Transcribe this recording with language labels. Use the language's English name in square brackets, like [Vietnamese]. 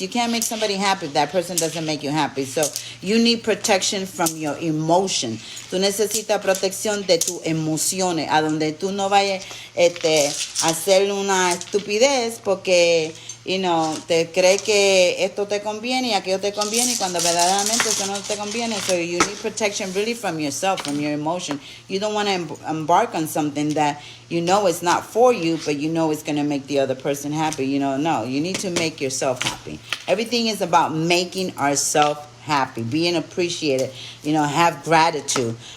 [English] You can't make somebody happy if that person doesn't make you happy. So you need protection from your emotion. [Spanish] Tú necesitas protección de tus emociones, a donde tú no vayas a hacer una estupidez porque te cree que esto te conviene y aquello te conviene, y cuando verdaderamente eso no te conviene. [English] So you need protection really from yourself, from your emotion. You don't want to embark on something that you know is not for you, but you know it's going to make the other person happy. No, you need to make yourself happy. Everything is about making ourselves happy, being appreciated, have gratitude.